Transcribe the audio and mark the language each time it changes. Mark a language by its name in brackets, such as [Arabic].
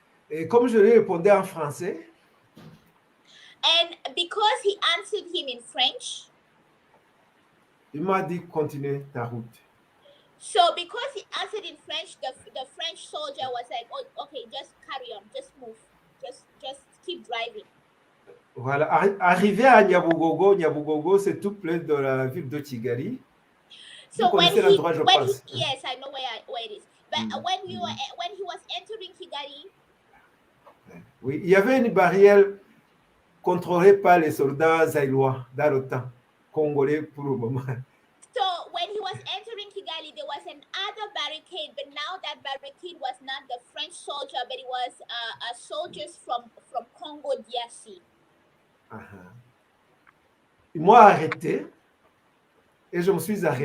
[French] Et comme je lui ai répondu en français, [English] and because he answered him in French, [French] il m'a dit continue ta route. [English] So because he answered in French, the French soldier was like, "Oh, okay, just carry on, just move, just keep driving." [French] Voilà, arrivé à Nyabugogo, c'est tout près de la ville de Kigali. [English] So [French] Vous connaissez l'endroit, je pense. [English] Yes, I know where it is. But when he was entering Kigali, [French] oui, il y avait une barrière contrôlée par les soldats zaïlois dans le temps, congolais pour le moment. [English] So when he was entering Kigali, there was another barricade, but now that barricade was not the French soldier, but it was soldiers from Congo DRC. [French] Ils m'ont arrêté et je me suis arrêté.